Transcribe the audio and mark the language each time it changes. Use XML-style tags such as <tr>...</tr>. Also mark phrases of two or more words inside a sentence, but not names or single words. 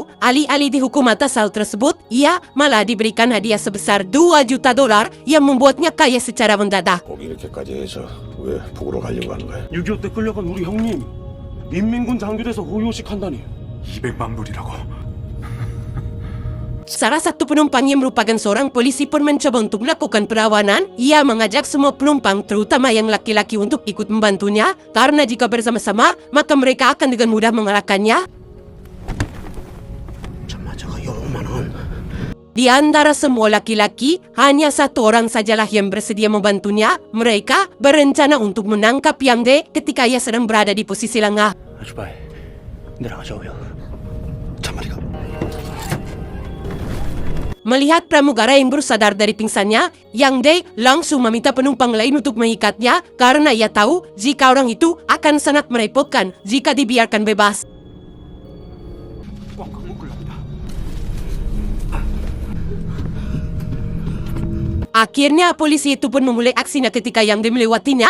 <id>Alih-alih dihukum atas hal tersebut, ia malah diberikan hadiah sebesar $2 juta yang membuatnya kaya secara mendadak.</id> <ko>거기 이렇게까지 해서 왜 북으로 가려고 하는 거야? 6.25 때 끌려간 우리 형님 인민군 장교돼서 호요식 한다니. 200만 불이라고.</ko> <id>Salah satu penumpang yang merupakan seorang polisi pun mencoba untuk melakukan perlawanan. Ia mengajak semua penumpang, terutama yang laki-laki, untuk ikut membantunya, karena jika bersama-sama, maka mereka akan dengan mudah mengalahkannya. Di antara semua laki-laki, hanya satu orang sajalah yang bersedia membantunya. Mereka berencana untuk menangkap Yongdae ketika ia sedang berada di posisi lengah.</id> <ko>아주바이, 내려가자고요. 참말이가.</ko> <id>Melihat pramugara yang baru sadar dari pingsannya, Yongdae langsung meminta penumpang lain untuk mengikatnya karena ia tahu jika orang itu akan sangat merepotkan jika dibiarkan bebas. Akhirnya polisi itu pun memulai aksinya ketika Yongdae melewatinya.</id>